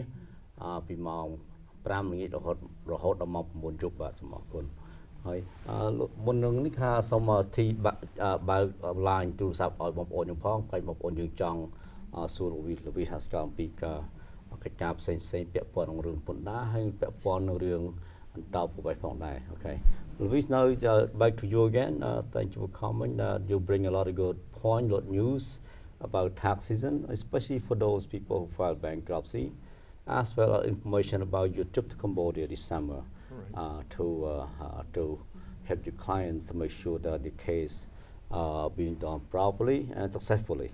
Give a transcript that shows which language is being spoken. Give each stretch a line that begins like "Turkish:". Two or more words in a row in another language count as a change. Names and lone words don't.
Khmer: ពីម៉ោង5ល្ងាចរហូតដល់ម៉ោង9យប់បាទសូមអរគុណហើយមុននឹងនេះថាសូមទីបើក line ទូរស័ព្ទឲ្យបងប្អូនយើងផងហើយបងប្អូនយើងចង់សួរលោកវីហាស្កាអំពីកិច្ចការផ្សេងពាក់ព័ន្ធនឹងរឿងពន្ធដារហើយពាក់ព័ន្ធនឹងរឿងអន្តោប្រវេសន៍ផងដែរអូខេ Luis,
English: now back to you again. Thank you for coming. You bring a lot of good point, a lot of news about tax season, especially for those people who file bankruptcy, as well as information about your trip to Cambodia this summer to help your clients to make sure that the case being done properly and successfully.